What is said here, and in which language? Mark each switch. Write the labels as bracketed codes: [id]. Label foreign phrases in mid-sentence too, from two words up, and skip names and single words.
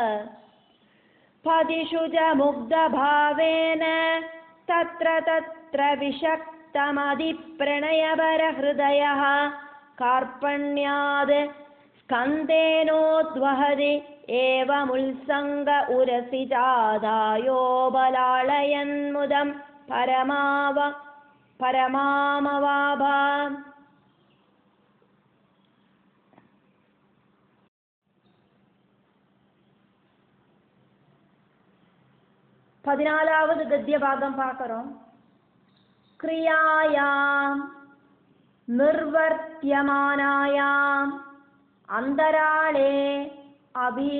[sa] पदिषु च मुग्धभावेन तत्र तत्र विषक्तमधिप्रणयभरहृदयः कार्पण्याद् स्कन्देनोद्वहति एवमुल्सङ्ग उरसि चादायोपलालयन् मुदं परमामवाप. [ta] பதினாலாவது கத்திய பாகம் பார்க்கிறோம். [sa] क्रियायां निर्वर्त्यमानायां अन्तराले अपि